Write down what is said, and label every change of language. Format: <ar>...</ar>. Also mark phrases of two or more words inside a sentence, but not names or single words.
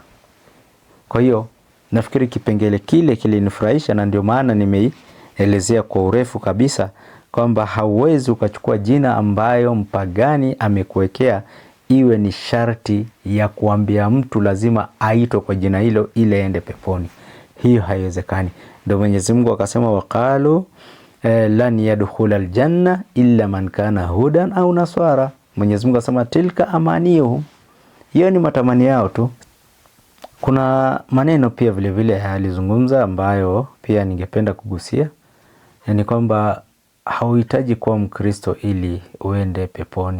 <sw>Kwa hiyo nafikiri kipengele kile kilinifurahisha, na ndio maana nimeielezea kwa urefu kabisa kwamba hauwezi ukachukua jina ambayo mpagani amekuwekea iwe ni sharti ya kuambia mtu lazima aitwe kwa jina hilo ili aende peponi. Hiyo haiwezekani. Ndio Mwenyezi Mungu akasema</sw> <ar>waqalu lan yadkhula aljanna illa man kana hudan au naswara.</ar> <sw>Mwenyezi Mungu akasema</sw> <ar>tilka amaniyuhum,</ar> <sw>hiyo ni matamani yao tu. Kuna maneno pia vile vile alizungumza ambayo pia ningependa kugusia, ni kwamba hauhitaji kuwa Mkristo ili uende peponi.</sw>